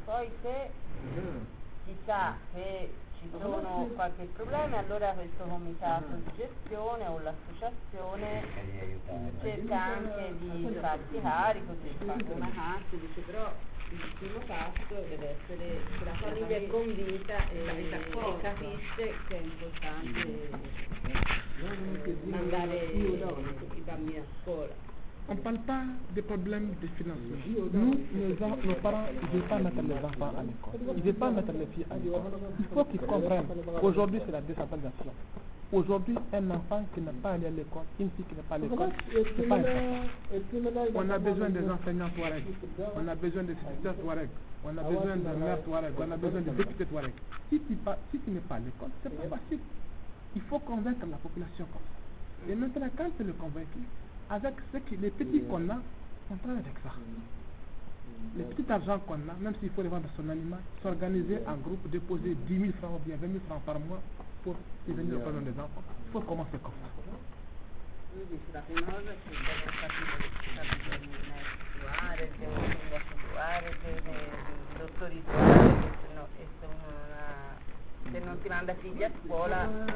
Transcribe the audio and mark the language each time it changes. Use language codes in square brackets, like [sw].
[it] Poi se si sa che ci sono qualche problema, allora questo comitato di gestione o l'associazione cerca anche di farsi carico, di fare una cassa, dice però il primo passo deve essere che la famiglia è convinta e capisce che è importante mandare i bambini a scuola. [fr] On ne parle pas des problèmes de financement. Nous, nos parents, ils ne veulent pas mettre les enfants à l'école. Ils ne veulent pas mettre les filles à l'école. Il faut qu'ils comprennent. Aujourd'hui, c'est la décentralisation. Aujourd'hui, un enfant qui n'est pas allé à l'école, une fille qui n'est pas à l'école, c'est pas un enfant. On a besoin des enseignants Touareg. On a besoin des secrétaires Touareg. On a besoin d'un maire Touareg. On a besoin de députés Touareg. Si tu n'es pas à l'école, c'est pas facile. Il faut convaincre la population comme ça. Et maintenant, quand tu le convaincu, avec les petits qu'on a, on travaille avec ça. Les petits argents qu'on a, même s'il faut les vendre son animal, s'organiser en groupe, déposer 10 000 francs ou bien 20 000 francs par mois pour prévenir le problème des enfants. Il faut commencer comme ça. [it] La prima cosa è che devono capire che c'è bisogno di medici Touareg, di sindaci Touareg, di dottori Touareg, se non si manda figli a scuola